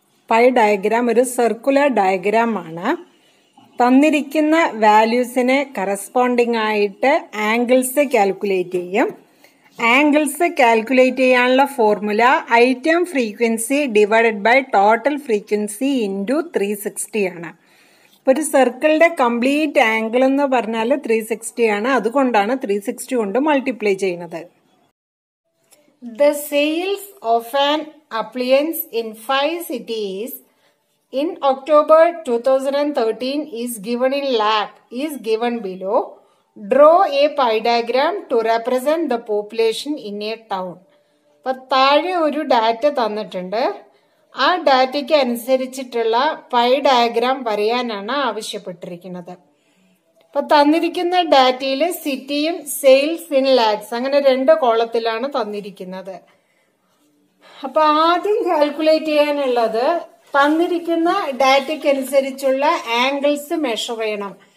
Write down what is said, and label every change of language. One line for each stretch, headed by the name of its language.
Malayalam: Pi diagram ഒരു circular diagram ആണ്. തന്നിരിക്കുന്ന വാല്യൂസിനെ കറസ്പോണ്ടിങ് ആയിട്ട് ആംഗിൾസ് കാൽക്കുലേറ്റ് ചെയ്യും. ആംഗിൾസ് കാൽക്കുലേറ്റ് ചെയ്യാനുള്ള formula
English: item frequency divided by total frequency into 360
Malayalam: ആണ്. ഇപ്പോൾ ഒരു സർക്കിളിന്റെ കംപ്ലീറ്റ് ആംഗിൾ എന്ന് പറഞ്ഞാൽ 360 ആണ്. അതുകൊണ്ടാണ് 360 കൊണ്ട് മൾട്ടിപ്ലൈ ചെയ്യുന്നത്.
English: The sales of an appliance in 5 cities in October 2013 is given in lakh is given below. Draw a pie diagram to represent the population in a town.
Malayalam: അപ്പോൾ താഴെ ഒരു ഡാറ്റ തന്നിട്ടുണ്ട്. ആ ഡാറ്റയ്ക്ക് അനുസരിച്ചിട്ടുള്ള പൈ ഡയഗ്രാം വരയാനാണ് ആവശ്യപ്പെട്ടിരിക്കുന്നത്. അപ്പൊ തന്നിരിക്കുന്ന ഡാറ്റയിൽ സിറ്റിയും സെയിൽസ് ഇൻ ലാക്സ് അങ്ങനെ 2 കോളത്തിലാണ് തന്നിരിക്കുന്നത്. അപ്പൊ ആദ്യം കാൽക്കുലേറ്റ് ചെയ്യാനുള്ളത് തന്നിരിക്കുന്ന ഡാറ്റയ്ക്ക് അനുസരിച്ചുള്ള ആംഗിൾസ് മെഷർ ചെയ്യണം.